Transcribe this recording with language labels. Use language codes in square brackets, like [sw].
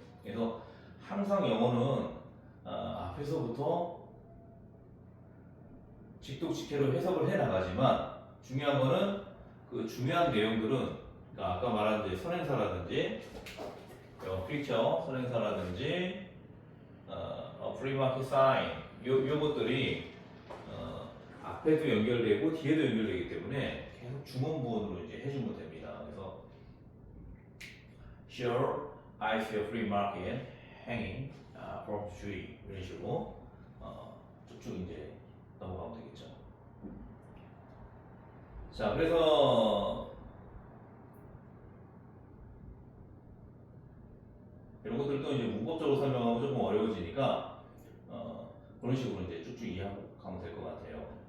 [ko] 그래서 항상 영어는 앞에서부터 직독직해로 해석을 해 나가지만 중요한 거는 그 중요한 내용들은 그러니까 아까 말한 이제 선행사라든지 픽처 선행사라든지 프리마켓 사인 요것들이 앞에도 연결되고 뒤에도 연결되기 때문에 계속 중원부원으로 이제 해주면 됩니다. [en] 그래서 Sure, I see a free market hanging from the tree [ko] 이런 식으로 쭉쭉 이제 넘어가면 되겠죠. 자, 그래서 이런 것들도 이제 문법적으로 설명하면 조금 어려워지니까 그런 식으로 이제 쭉쭉 이해하고 가면 될 것 같아요.